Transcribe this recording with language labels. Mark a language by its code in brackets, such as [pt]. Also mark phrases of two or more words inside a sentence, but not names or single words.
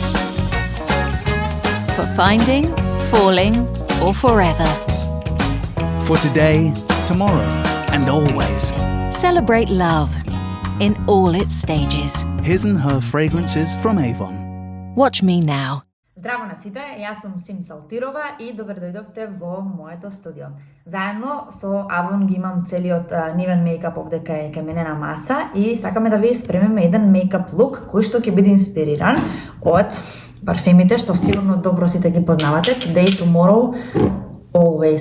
[en] For finding, falling, or forever. For today, tomorrow, and always. Celebrate love in all its stages. His and her fragrances from Avon. Watch me now. [mk] Здраво на сите, јас сум Сим Салтирова и добре дојдовте во моето студио. Заедно со Avon ги имам целиот нивен мејкап овде кај мене на маса и сакаме да ви спремиме еден [en] makeup look [mk] кој што ќе биде инспириран од парфемите што сигурно добро сите ги познавате, Today, Tomorrow, Always.